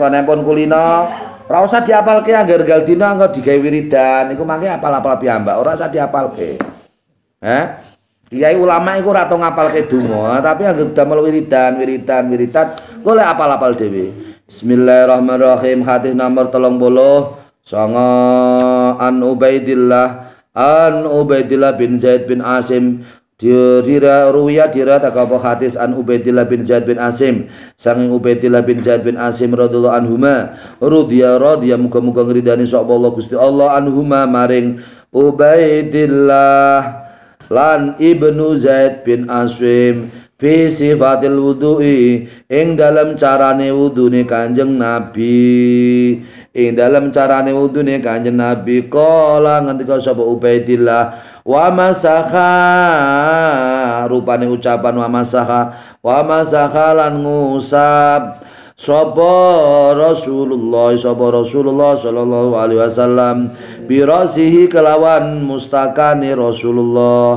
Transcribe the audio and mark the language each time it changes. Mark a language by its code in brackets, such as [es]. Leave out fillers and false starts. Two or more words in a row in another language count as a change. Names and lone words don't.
[jv] Nggonipun kulino ora usah diapalke angger gal dina engko digawe wiridan. Iku mangke apal-apal piyambak, ora usah diapalke. Kiai ulama iku ora tau ngapalke donga, tapi angger damel wiridan, golek apal-apal dhewe. [ar] بسم الله الرحمن الرحيم. [jv] Hadis nomor 30 songo an Ubaidillah bin Zaid bin Asim dirata kapo hadis an Ubaidillah bin Zaid bin Asim sanging Ubaidillah bin Zaid bin Asim [ar] رضي الله عنهما [jv] radhiya muga-muga ngridani sapa Allah Gusti Allah anhuma maring Ubaidillah lan ibnu Zaid bin Asim [ar] في صفة الوضوء [jv] ing dalam carane wudune Kanjeng Nabi. Ing dalam carane wudune Kanjeng Nabi kala ngendika sapa Ubaidillah [ar] ومسح, [jv] rupane ucapan [ar] ومسح [jv] lan ngusap sapa Rasulullah [ar] صلى الله عليه وسلم [jv] birasihi kelawan mustakane Rasulullah.